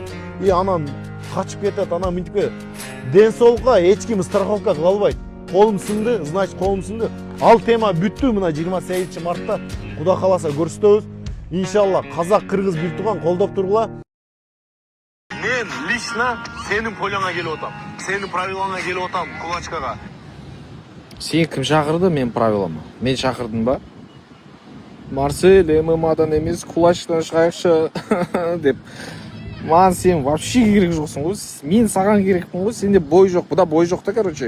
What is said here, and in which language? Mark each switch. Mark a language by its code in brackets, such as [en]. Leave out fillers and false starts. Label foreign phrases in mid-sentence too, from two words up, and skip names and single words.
[ky] И анан качып кетет, анан мынтип кетет. Ден соолукка эч ким страховка кыла албайт. Колум сынды, значит колум сынды. Ал тема бүттү, мына 28 мартта Куда кааласа көрсөтөбүз. Иншалла казак, кыргыз бир тууган колдоп тургула. Мен лично сенин поляңа келип атам. Сенин правилаңа келип атам кулачкага. [kk] Сен кім шақырды мен правилама? Мен шақырдым ба? Марсель ММАдан емес кулачтан шығайықшы деп. Маған сен вообще керек жоқсың ғой. Мен саған керекпін ғой. Сенде бой жоқ. Бұда бой жоқ та, короче.